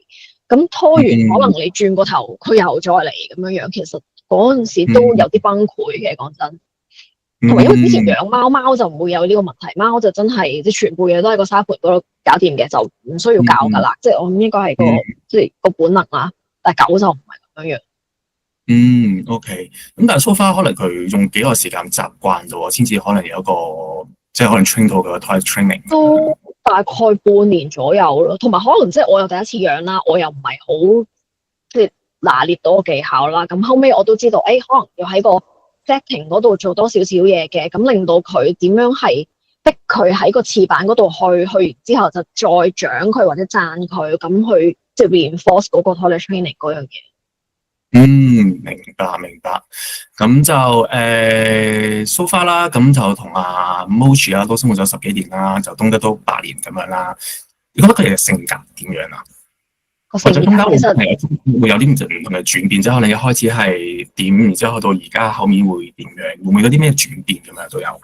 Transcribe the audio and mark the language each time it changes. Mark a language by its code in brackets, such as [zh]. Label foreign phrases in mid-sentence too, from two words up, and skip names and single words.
[yue] 咁拖完，可能你轉個頭，佢又再嚟咁樣樣。其實嗰陣時都有啲崩潰嘅，講真。同埋因為之前養貓就唔會有呢個問題，貓就真係即係全部嘢都喺個沙盤嗰度搞掂嘅，就唔需要教噶啦。即係我諗應該係即係個本能啦。但係狗就唔係咁樣樣。 OK。咁但係 [en] so far [yue] 可能佢用幾個時間習慣咗，先至可能有一個即係可能 train 到個 [en] toilet training。 [yue] 都大概半年左右咯，同埋可能即係我又第一次養啦，我又唔係好即係拿捏到個技巧啦。咁後尾我都知道，可能要喺個 setting 嗰度做多少少嘢嘅，咁令到佢點樣係逼佢喺個廁板嗰度去完之後就再獎佢或者讚佢，咁去即係 reinforce 嗰個 [en] toilet training [yue] 嗰樣嘢。明白。咁就 [en] so far [yue] 啦，咁就同阿 Mochi 啦都生活咗10幾年啦，就東德都8年咁樣啦。你覺得佢哋嘅性格點樣啊？或者中間會有啲唔同嘅轉變，之後你一開始係點，然之後到而家後面會點樣？會唔會有啲咩轉變咁樣都有